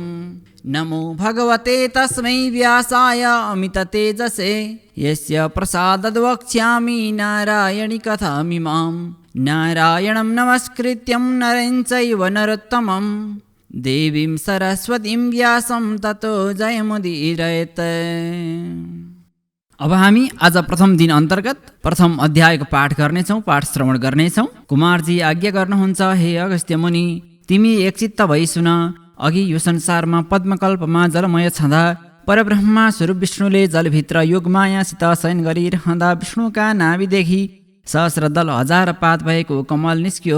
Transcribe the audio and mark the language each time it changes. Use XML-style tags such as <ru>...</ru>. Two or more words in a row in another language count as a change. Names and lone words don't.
<sa>नमो भगवते तस्मै व्यासाय अमिततेजसे यस्य प्रसादाद् वक्ष्यामि नारायणी कथामिमाम्। नारायणं नमस्कृत्यं नरं चैव नरोत्तमं देवीं सरस्वतीं व्यासं ततो जयमुदीरयेत्।</sa> <ne>अब हामी आज प्रथम दिन अन्तर्गत प्रथम अध्यायको पाठ गर्नेछौँ, पाठ श्रवण गर्नेछौँ। कुमारजी आज्ञा गर्नुहुन्छ, हे अगस्त्य मुनि, तिमी एकचित्त भई सुन। अघि यो संसारमा पद्मकल्पमा जलमय छँदा परब्रह्मा स्वरूप विष्णुले जलभित्र योगमायासित शयन गरिरहँदा विष्णुका नाभिदेखि सहस्र दल हजार पात भएको कमल निस्कियो।</ne>